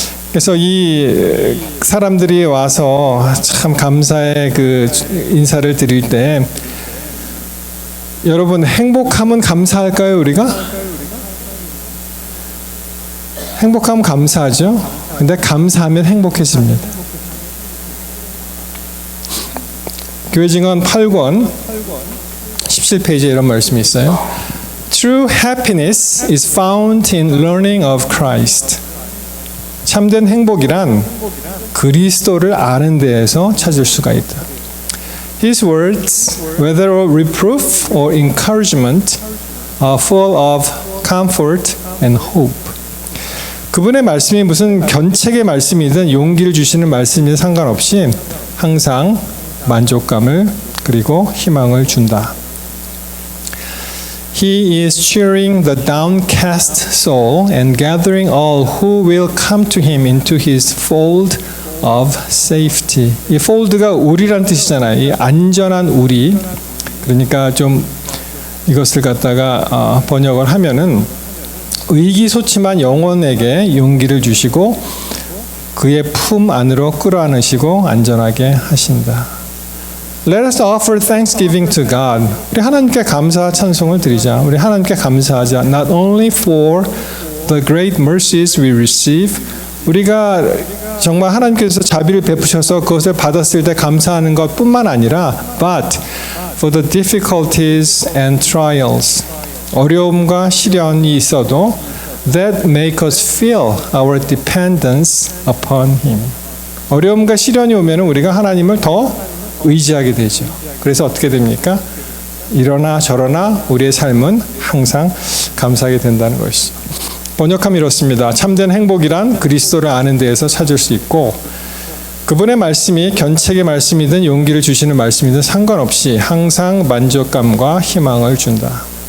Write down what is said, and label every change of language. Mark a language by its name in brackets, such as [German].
[Korean] 그래서 이 사람들이 와서 참 감사의 그 인사를 드릴 때 여러분 행복하면 감사할까요 우리가? 행복하면 감사하죠. 근데 감사하면 행복해집니다. 교회증언 8권 17페이지에 이런 말씀이 있어요. [English] True happiness is found in learning of Christ. [Korean] 참된 행복이란 그리스도를 아는 데에서 찾을 수가 있다. [English] His words, whether reproof or encouragement, are full of comfort and hope. [Korean] 그분의 말씀이 무슨 견책의 말씀이든 용기를 주시는 말씀이든 상관없이 항상 만족감을 그리고 희망을 준다. [English] He is cheering the downcast soul and gathering all who will come to him into his fold of safety. [Korean] 이 fold가 우리란 뜻이잖아요. 이 안전한 우리. 그러니까 좀 이것을 갖다가 번역을 하면은 의기소침한 영혼에게 용기를 주시고 그의 품 안으로 끌어안으시고 안전하게 하신다. [English] Let us offer thanksgiving to God. [Korean] 우리 하나님께 감사 찬송을 드리자. 우리 하나님께 감사하자. [English] Not only for the great mercies we receive. [Korean] 우리가 정말 하나님께서 자비를 베푸셔서 그것을 받았을 때 감사하는 것뿐만 아니라 [English] but for the difficulties and trials. [Korean] 어려움과 시련이 있어도 [English] that make us feel our dependence upon Him. [Korean] 어려움과 시련이 오면 우리가 하나님을 더 의지하게 되죠. 그래서 어떻게 됩니까? 이러나 저러나 우리의 삶은 항상 감사하게 된다는 것이죠. 번역하면 이렇습니다. 참된 행복이란 그리스도를 아는 데에서 찾을 수 있고 그분의 말씀이 견책의 말씀이든 용기를 주시는 말씀이든 상관없이 항상 만족감과 희망을 준다.